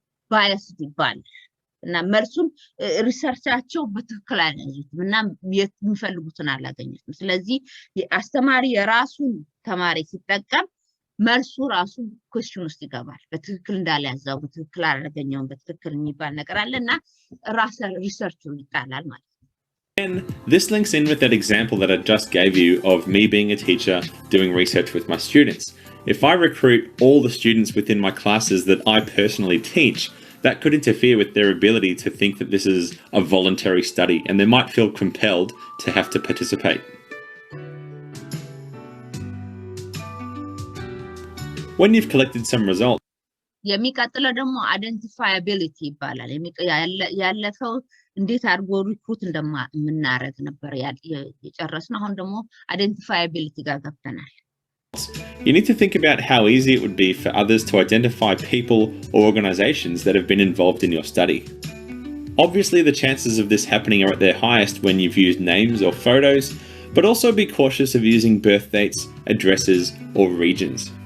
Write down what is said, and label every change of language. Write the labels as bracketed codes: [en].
[am] biased ይባላል እና መልሱን ሪሰርቻቸው በትክክል አላገኙትም እና የሚፈልጉትን አላገኙትም ስለዚህ አስተማሪ የራሱን ተማሪ ሲጠቀም መልሱ ራሱ ኩዌስችን ውስጥ ይገባል በትክክል እንዳልያዘው በትክክል አላገኘው በትክክል የሚባል ነገር አለና ራስ ሪሰርቹ ይጣላል ማለት ነው [en] And this links in with that example that I just gave you of me being a teacher doing research with my students. If I recruit all the students within my classes that I personally teach, that could interfere with their ability to think that this is a voluntary study and they might feel compelled to have to participate. When you've collected some results, [am] የሚቀጥለው ደግሞ አይደንቲፋያቢሊቲ ይባላል ያለፈው እንዴት አድርጎ ሪክሩት እንደምናረግ ነበር የጨረስነው አሁን ደግሞ አይደንቲፋያቢሊቲ ጋር ገብተናል [en] you need to think about how easy it would be for others to identify people or organizations that have been involved in your study. Obviously, the chances of this happening are at their highest when you've used names or photos, but also be cautious of using birth dates, addresses, or regions.